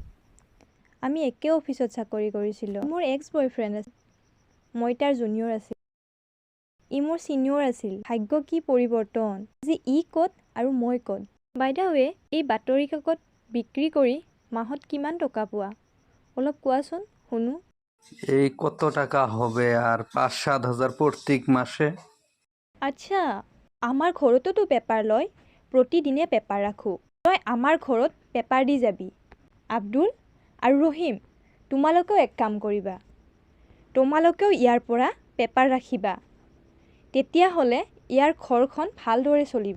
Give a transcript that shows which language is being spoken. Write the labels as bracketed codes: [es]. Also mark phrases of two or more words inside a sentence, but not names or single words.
[as] আমি একে অফিচত চাকৰি কৰিছিলোঁ। মোৰ [en] ex boyfriend [as] আছিল, মই তাৰ জুনিয়ৰ আছিল। ই মোৰ ছিনিয়ৰ আছিল। ভাগ্য কি পৰিৱৰ্তন, আজি ই ক'ত আৰু মই ক'ত। [en] by the way, [as] এই বাতৰি কাকত বিক্ৰী কৰি মাহত কিমান টকা পোৱা অলপ কোৱাচোন শুনো। [bn] এই কত টাকা হবে আর 5-7 হাজার প্রত্যেক মাসে? [as] আচ্ছা, আমাৰ ঘৰতোতো পেপাৰ লয়, প্ৰতিদিনে পেপাৰ ৰাখোঁ। তই আমাৰ ঘৰত পেপাৰ দি যাবি। আব্দুল আৰু ৰহিম, তোমালোকেও এক কাম কৰিবা, তোমালোকেও ইয়াৰ পৰা পেপাৰ ৰাখিবা। তেতিয়াহ'লে ইয়াৰ ঘৰখন ভালদৰে চলিব।